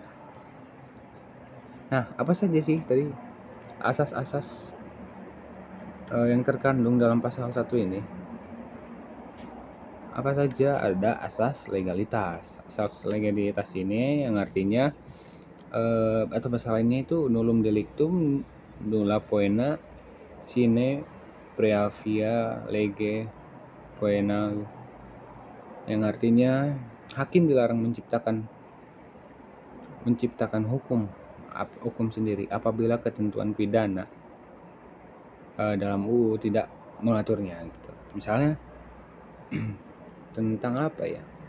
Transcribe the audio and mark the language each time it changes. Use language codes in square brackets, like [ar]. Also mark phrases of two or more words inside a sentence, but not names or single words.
[id] Nah, apa saja sih tadi asas-asas yang terkandung dalam pasal 1 ini? Apa saja? Ada asas legalitas. Asas legalitas ini yang artinya atau bahasa lainnya itu [la] nullum delictum nulla poena sine praevia lege poena, [id] yang artinya hakim dilarang menciptakan hukum sendiri apabila ketentuan pidana dalam UU tidak mengaturnya gitu. Misalnya tentang apa ya?